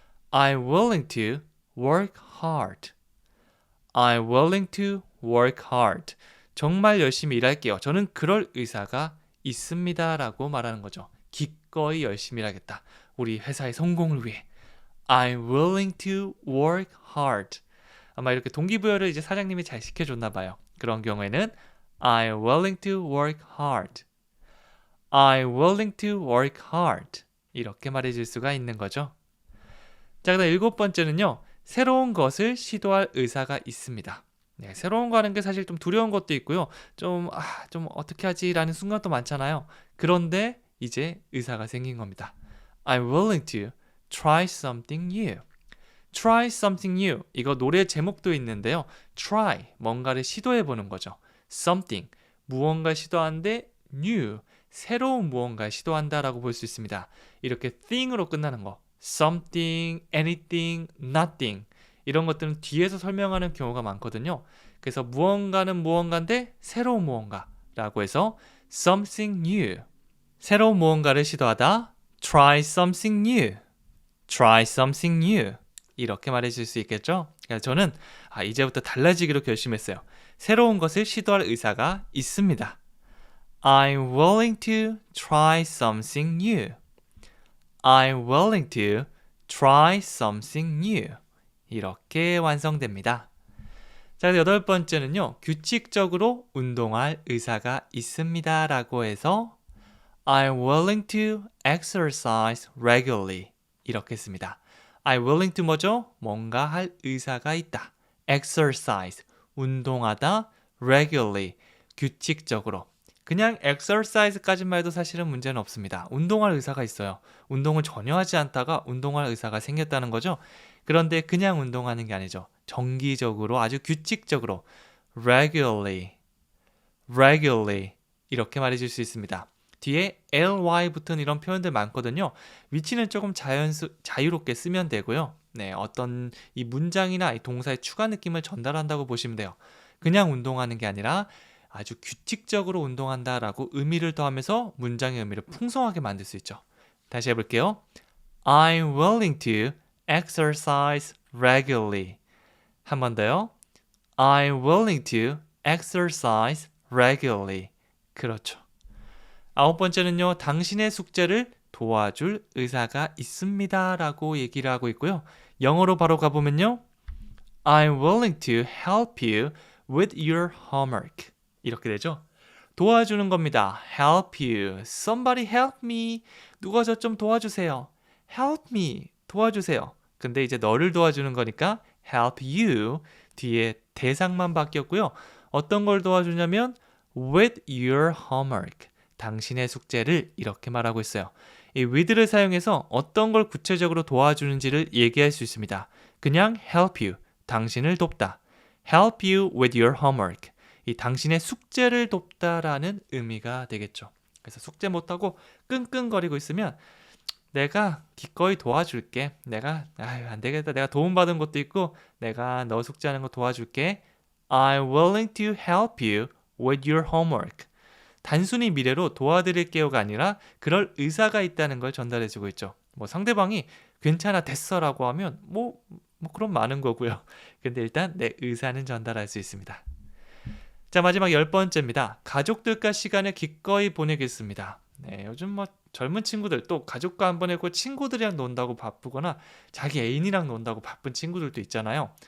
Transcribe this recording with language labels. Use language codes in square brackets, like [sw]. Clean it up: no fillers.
[en] I'm willing to work hard. I'm willing to work hard. [ko] 정말 열심히 일할게요. 저는 그럴 의사가 있습니다. 라고 말하는 거죠. 기꺼이 열심히 일하겠다. 우리 회사의 성공을 위해. [en] I'm willing to work hard. [ko] 아마 이렇게 동기부여를 이제 사장님이 잘 시켜줬나 봐요. 그런 경우에는 [en] I'm willing to work hard. I'm willing to work hard. [ko] 이렇게 말해줄 수가 있는 거죠. 자, 그다음 7번째는요. 새로운 것을 시도할 의사가 있습니다. 네, 새로운 거 하는 게 사실 좀 두려운 것도 있고요. 좀 어떻게 하지라는 순간도 많잖아요. 그런데 이제 의사가 생긴 겁니다. [en] I'm willing to try something new. Try something new. [ko] 이거 노래 제목도 있는데요. Try, 뭔가를 시도해보는 거죠. Something, 무언가 시도하는데 new, 새로운 무언가를 시도한다라고 볼 수 있습니다. 이렇게 thing으로 끝나는 거. [en] Something, anything, nothing. [ko] 이런 것들은 뒤에서 설명하는 경우가 많거든요. 그래서 무언가는 무언가인데 새로운 무언가라고 해서 [en] something new. [ko] 새로운 무언가를 시도하다. [en] Try something new. Try something new. [ko] 이렇게 말해줄 수 있겠죠? 그래서 저는 이제부터 달라지기로 결심했어요. 새로운 것을 시도할 의사가 있습니다. [en] I'm willing to try something new. I'm willing to try something new. [ko] 이렇게 완성됩니다. 자, 8번째는요. 규칙적으로 운동할 의사가 있습니다. 라고 해서 [en] I'm willing to exercise regularly. [ko] 이렇게 씁니다. [en] I'm willing to 뭐죠? [ko] 뭔가 할 의사가 있다. exercise, 운동하다. regularly, 규칙적으로. 그냥 exercise까지만 해도 사실은 문제는 없습니다. 운동할 의사가 있어요. 운동을 전혀 하지 않다가 운동할 의사가 생겼다는 거죠. 그런데 그냥 운동하는 게 아니죠. 정기적으로 아주 규칙적으로 regularly, regularly 이렇게 말해줄 수 있습니다. 뒤에 ly 붙은 이런 표현들 많거든요. 위치는 조금 자유롭게 쓰면 되고요. 네, 어떤 이 문장이나 이 동사의 추가 느낌을 전달한다고 보시면 돼요. 그냥 운동하는 게 아니라 아주 규칙적으로 운동한다라고 의미를 더하면서 문장의 의미를 풍성하게 만들 수 있죠. 다시 해볼게요. [en] I'm willing to exercise regularly. [ko] 한 번 더요. [en] I'm willing to exercise regularly. [ko] 그렇죠. 9번째는요. 당신의 숙제를 도와줄 의사가 있습니다. 라고 얘기를 하고 있고요. 영어로 바로 가보면요. [en] I'm willing to help you with your homework. [ko] 이렇게 되죠. 도와주는 겁니다. help you. [en] Somebody help me. [ko] 누가 저 좀 도와주세요. help me. 도와주세요. 근데 이제 너를 도와주는 거니까 help you. 뒤에 대상만 바뀌었고요. 어떤 걸 도와주냐면 [en] with your homework. [ko] 당신의 숙제를 이렇게 말하고 있어요. 이 with를 사용해서 어떤 걸 구체적으로 도와주는지를 얘기할 수 있습니다. 그냥 help you. 당신을 돕다. [en] help you with your homework. [ko] 이 당신의 숙제를 돕다라는 의미가 되겠죠. 그래서 숙제 못하고 끙끙거리고 있으면 내가 기꺼이 도와줄게. 안 되겠다. 내가 도움받은 것도 있고 내가 너 숙제하는 거 도와줄게. [en] I'm willing to help you with your homework. [ko] 단순히 미래로 도와드릴게요가 아니라 그럴 의사가 있다는 걸 전달해주고 있죠. 뭐 상대방이 괜찮아 됐어라고 하면 뭐 그럼 많은 거고요. 근데 일단 내 의사는 전달할 수 있습니다. 자, 마지막 10번째입니다. 가족들과 시간을 기꺼이 보내겠습니다. 네, 요즘 뭐 젊은 친구들 또 가족과 한 번 해고 친구들이랑 논다고 바쁘거나 자기 애인이랑 논다고 바쁜 친구들도 있잖아요.